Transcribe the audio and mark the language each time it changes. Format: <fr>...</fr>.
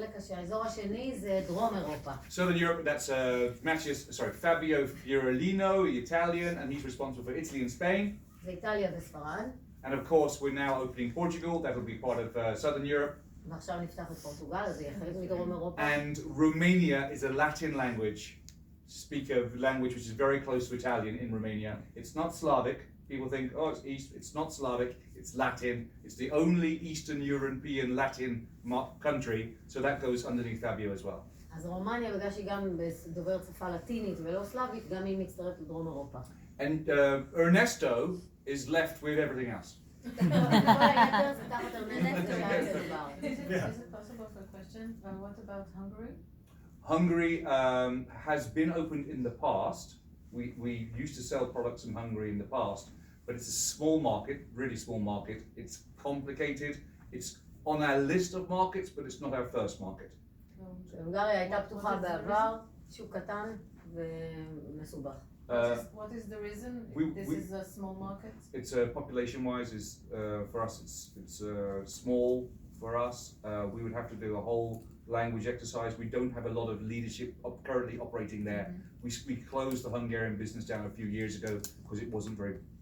<he>האזור השני זה דרום אירופה.</he> <en>Southern Europe, that's Fabio Fiorellino, Italian, and he's responsible for Italy and Spain.</en> <he>זה איטליה וספרד.</he> <en>And of course, we're now opening Portugal. That will be part of Southern Europe.</en> <he>ועכשיו נפתח את פורטוגל, אז זה יהיה חלק מדרום אירופה.</he> <en>And Romania is a Latin language language which is very close to Italian in Romania. It's not Slavic. People think, oh, it's East. It's not Slavic. It's Latin. It's the only Eastern European Latin country, so that goes underneath Fabio as well.</en> <he>אז רומניה, בגלל שהיא גם דוברת שפה לטינית ולא סלאבית, גם היא מצטרפת לדרום אירופה.</he> <en>And Ernesto is left with everything else. Is it possible for a question? What about Hungary? Hungary has been opened in the past. We used to sell products from Hungary in the past, but it's a small market, really small market. It's complicated. It's on our list of markets, but it's not our first market.</en> <he>הונגריה הייתה פתוחה בעבר, שוק קטן, ומסובך.</he> <en>What is the reason? This is a small market? It's population-wise is for us it's small for us. We would have to do a whole language exercise. We don't have a lot of leadership currently operating there. We closed the Hungarian business down a few years ago because it wasn't very.</en>